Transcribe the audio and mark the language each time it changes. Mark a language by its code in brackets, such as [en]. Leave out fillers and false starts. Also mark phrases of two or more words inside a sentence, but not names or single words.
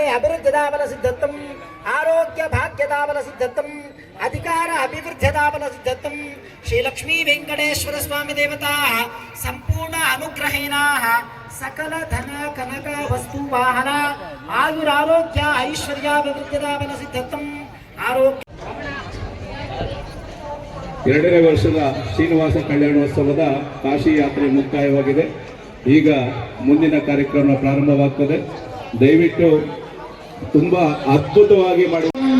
[sa] अभिवृद्धिदाबल सिद्धत्तम आरोग्य भाग्यदाबल सिद्धत्तम अधिकार अभिवृद्धिदाबल सिद्धत्तम श्री लक्ष्मी वेंकटेश्वर स्वामी देवता संपूर्ण अनुग्रहेण सकल धन कनक वस्तु वाहन आयुरारोग्य ऐश्वर्याभिवृद्धिदाबल सिद्धत्तम आरोग्य [kn] ಎರಡನೇ ವರ್ಷದ ಶ್ರೀನಿವಾಸ ಕಲ್ಯಾಣೋತ್ಸವದ ಕಾಶಿ ಯಾತ್ರೆ ಮುಕ್ತಾಯವಾಗಿದೆ. ಈಗ ಮುಂದಿನ ಕಾರ್ಯಕ್ರಮ ಪ್ರಾರಂಭವಾಗ್ತದೆ. ದಯವಿಟ್ಟು ತುಂಬಾ ಅದ್ಭುತವಾಗಿ ಮಾಡಿ.